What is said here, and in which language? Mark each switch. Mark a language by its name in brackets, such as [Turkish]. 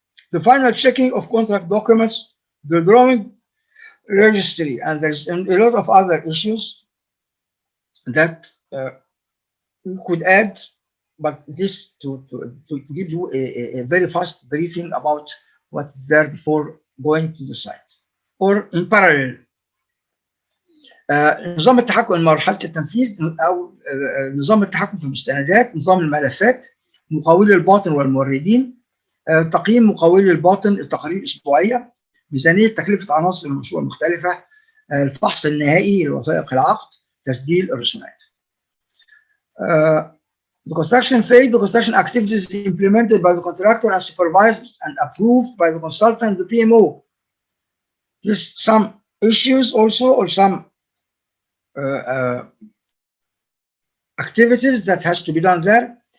[English] The final checking of contract documents. The drawing registry, and there's a lot of other issues that we could add, but this to give you a very fast briefing about what's there before going to the site or in parallel. [Arabic] نظام التحكم مرحلة التنفيذ أو نظام التحكم في المستندات، نظام الملفات، مقاولي الباطن والموردين، تقييم مقاولي الباطن، التقارير الأسبوعية، ميزانية تكلفة عناصر المشروع المختلفة، الفحص النهائي لوثائق العقد، تسجيل الرسومات. [English] The construction phase, the construction activities implemented by the contractor and supervised and approved by the consultant, the PMO. There's some issues also or some activities that has to be done there.